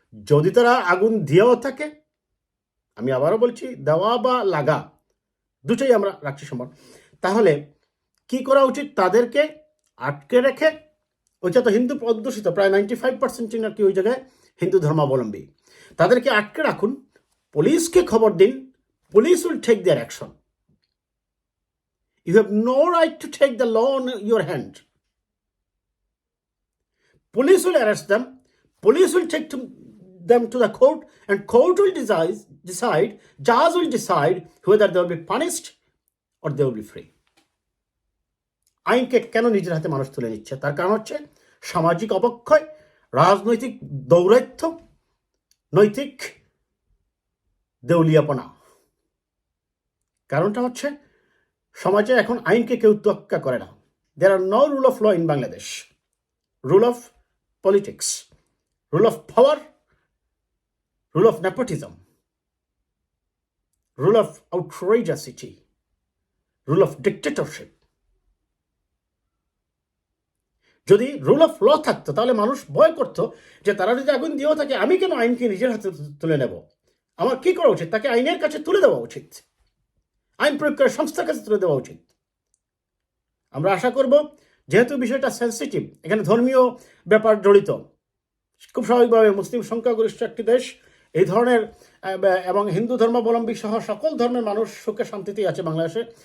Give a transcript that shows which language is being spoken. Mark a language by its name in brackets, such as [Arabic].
[Bangla] যদি তারা আগুন দিয়েও থাকে, আমি আবারও বলছি, দেওয়া বা লাগা দুটোই আমরা রাখছি সমান, তাহলে কি করা উচিত? তাদেরকে আটকে রেখে, ওইটা তো হিন্দু অধ্যুষিত, প্রায় 95% আর কি ওই জায়গায় হিন্দু ধর্মাবলম্বী, তাদেরকে আটকে রাখুন, পুলিশকে খবর দিন, [English] Police will take their action. You have no right to take the law in your hand. Police will arrest them. Police will take them to the court, and court will decide, judge will decide whether they will be punished or they will be free. [Bangla] আইনকে কেন নিজের হাতে মানুষ তুলে নিচ্ছে? তার কারণ হচ্ছে সামাজিক অবক্ষয়, রাজনৈতিক দৌরাত্ম্য, নৈতিক দেউলিয়াপনা। কারণটা হচ্ছে সমাজে এখন আইনকে কেউ তোয়াক্কা করে না। [English] There are no rule of law in Bangladesh. Rule of politics, rule of power, rule of nepotism, rule of outrageousity, rule of dictatorship. [Bangla] যদি রুল অফ ল থাকতো তাহলে মানুষ ভয় করতো যে তারা যদি আগুন দিয়েও থাকে, আমি কেন আইনকে নিজের হাতে তুলে নেব? আমার কি করা উচিত? তাকে আইনের কাছে তুলে দেওয়া উচিত, আইন প্রয়োগকারী সংস্থার কাছে তুলে দেওয়া উচিত। আমরা আশা করব, যেহেতু বিষয়টা সেন্সিটিভ, এখানে ধর্মীয় ব্যাপার জড়িত, খুব স্বাভাবিকভাবে মুসলিম সংখ্যাগরিষ্ঠ একটি দেশ, এই ধরনের এবং হিন্দু ধর্মাবলম্বী সহ সকল ধর্মের মানুষ সুখে শান্তিতেই আছে বাংলাদেশে।